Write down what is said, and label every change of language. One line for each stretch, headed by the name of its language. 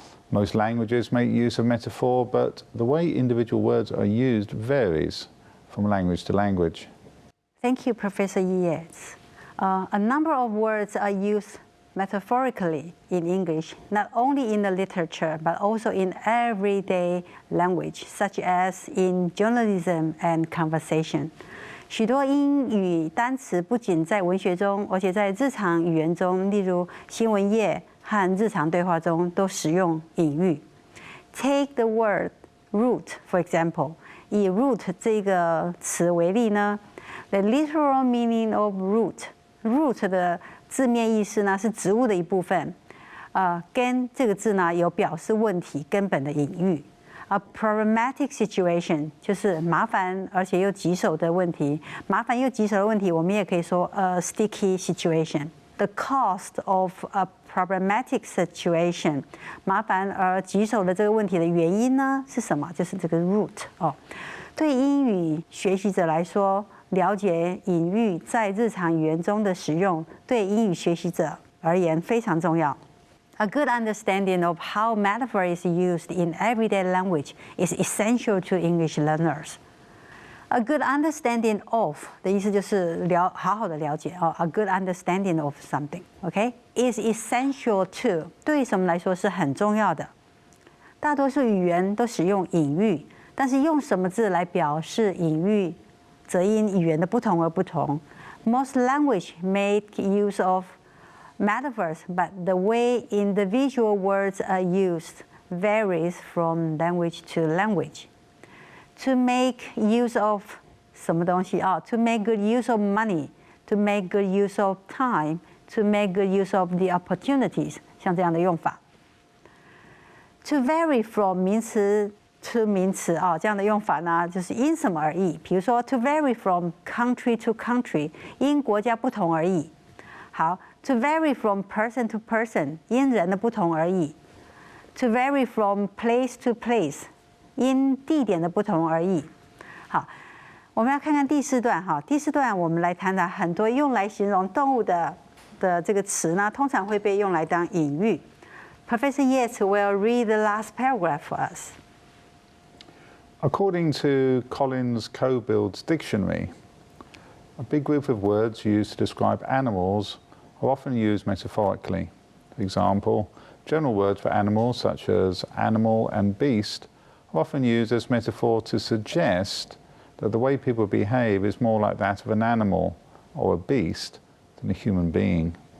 English: Most languages make use of metaphor, but the way individual words are used varies from language to language. Thank you, Professor Yates. A number of words are used metaphorically in English, not only in the literature, but also in everyday language, such as in journalism and conversation.
Chinese: 许多英语单词不仅在文学中，而且在日常语言中，例如新闻业和日常对话中都使用隐喻。
English: Take the word root, for example.
Chinese: 以 root 这个词为例呢 ，
English: the literal meaning of root
Chinese: 的字面意思呢是植物的一部分，跟这个字呢有表示问题根本的隐喻。
English: A problematic situation
Chinese: 就是麻烦而且又棘手的问题，麻烦又棘手的问题，我们也可以说
English: a sticky situation. The cost of a problematic situation，
Chinese: 麻烦而棘手的这个问题的原因呢是什么？就是这个 root 哦。对英语学习者来说，了解隐喻在日常语言中的使用，对英语学习者而言非常重要。
English: A good understanding of how metaphor is used in everyday language is essential to English learners. A good understanding of
Chinese: 的意思就是好好的了解哦。
English: A good understanding of something, OK, is essential to
Chinese: 对什么来说是很重要的。大多数语言都使用隐喻，但是用什么字来表示隐喻，则因语言的不同而不同。
English: Most language make use of metaphors, but the way individual words are used varies from language to language. To make use of
Chinese: 什么东西啊
English: ？To make good use of money, to make good use of time, to make good use of the opportunities，
Chinese: 像这样的用法。
English: To vary from
Chinese: 名词 to 名词啊，这样的用法呢，就是因什么而异。比如说
English: to vary from country to country，
Chinese: 因国家不同而异。好 ，
English: to vary from person to person，
Chinese: 因人的不同而异。
English: To vary from place to place，
Chinese: 因地点的不同而异。好，我们要看看第4段哈。第4段我们来谈谈很多用来形容动物的这个词呢，通常会被用来当隐喻。
English: Professor Yates will read the last paragraph for us. According to Collins Cobill's dictionary, a big group of words used to describe animals are often used metaphorically. For example, general words for animals such as animal and beast are often used as metaphor to suggest that the way people behave is more like that of an animal or a beast than a human being.